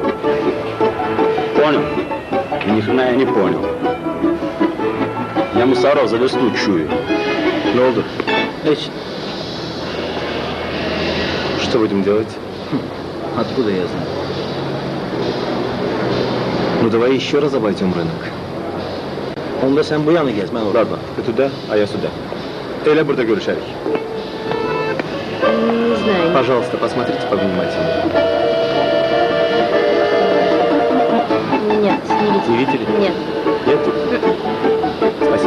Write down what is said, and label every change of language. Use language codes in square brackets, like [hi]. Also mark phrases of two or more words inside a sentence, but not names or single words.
[ru] Понял? И ни хрена я не понял. Я мусоров за лесну чую. Нолдер, Эч, что будем делать? откуда я знаю? Ну давай еще раз обойдем рынок. [tr] Onda sen bu yana gez, ben orada. [ru] Ладно, ты туда, а я сюда. [az] Elə burada görüşərik. [ru] Не знаю. Пожалуйста, посмотрите повнимательнее. Нет, не видела. Не видели? Нет. Нет? Спасибо.